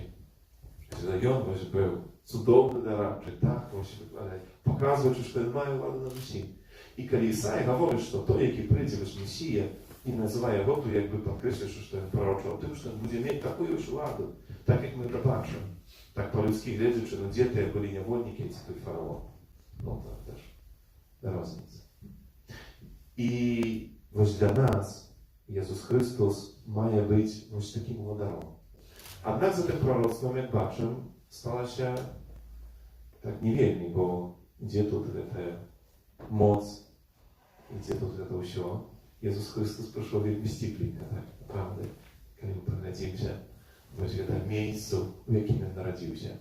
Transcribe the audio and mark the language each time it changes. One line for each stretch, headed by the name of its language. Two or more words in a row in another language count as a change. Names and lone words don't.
Belarusian: Ён вось быў цудоўны дарадчык, так, але паказваючы, што ён мае ўладу над усім. І калі Ісая гаворыць, што той, які прыйдзе вось Месія, і называе яго, то як бы падкрэсліўшы, што ён прарочаў тым, што ён будзе мець такую ж уладу, так як мы это бачым. Так па-людскі гледзячы, ну дзе тыя былі нявольнікі, ці той фараон. Ну, так теж розніца. І вось для нас Єсус Христос має быць вось таким владаром. Аднак за тым пророцтвам, як бачым, сталася так не вельмі, бо дзе тут гэтая моц, і дзе тут гэта ўсё. Єсус Христос прыйшоў вельмі сціпленька, так, правда, калі мы прыглядзімся вось гэта месцу, у якім ён нарадзіўся.